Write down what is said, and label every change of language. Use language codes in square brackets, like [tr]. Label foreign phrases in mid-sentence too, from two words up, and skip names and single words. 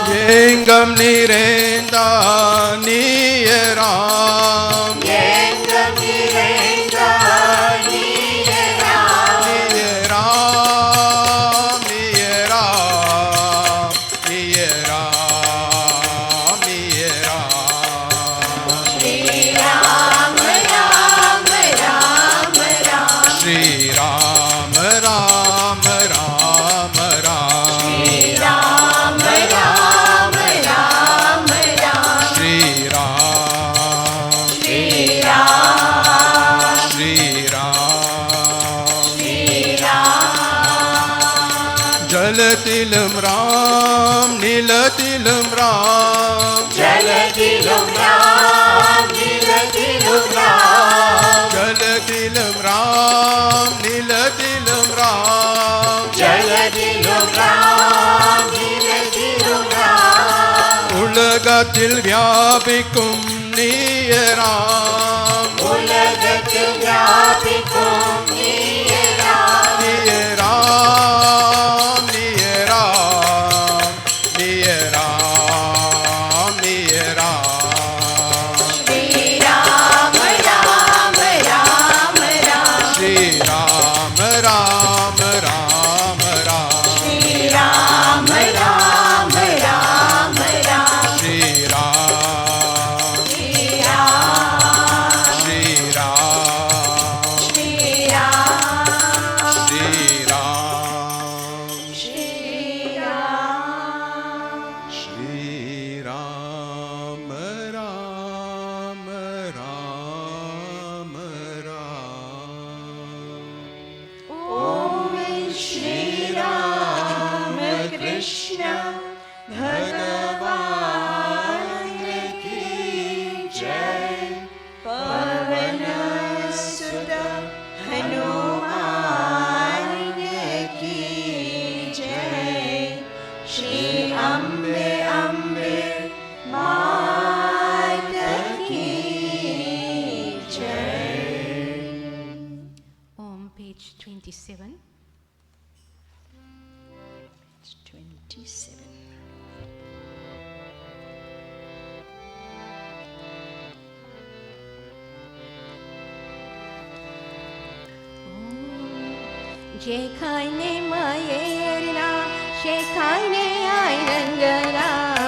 [ta] எங்கம் நிறைந்தார் நீயராம் எங்கும் நிறைந்தார் நீயராம். நீயராம் நீயராம் நீயராம் நீயராம் ஸ்ரீ ராம ராம ராம ராம. ஸ்ரீ ராம ராம ராம ராம் ஸ்ரீ ராம ராம ராம ராம. ஸ்ரீ ராம் ஸ்ரீ ராம ஸ்ரீ ராம் ஸ்ரீ ராம. ஜலத்திலும் ராம் நிலத்திலும் ராம் ஜலதிலும் ராம் நிலதிலும் ராம். ஜலத்திலும் ராம் நிலத்திலும் ராம் ஜலதிலும் ராம் நிலதிலும் ராம். உலகத்தில் வியாபிக்கும் நீயராம் உலகத்தில் வியாபிக்கும் நீயராம். நீயராம் நீயராம் நீயராம் நீயராம் ஸ்ரீ ராம ராம ராம ராம. ஸ்ரீ ராம ராம ராம ராம் ஸ்ரீ ராம ராம ராம ராம. ஸ்ரீ ராம் ஸ்ரீ ராம ஸ்ரீ ராம் ஸ்ரீ ராம ஸ்ரீ ராம் ஸ்ரீ ராம. ஸ்ரீ ராம ராம ராம ராம் [hi] ஓம் ஸ்ரீ ராம கிருஷ்ண भगवान की जय. पवन सुत हनुमान की जय. श्री अम्बे अम्बे मात की जय. [en] On page 27. Page 27. [bn] যেখানে মায়ের নাম সেখানে আনন্দ রাম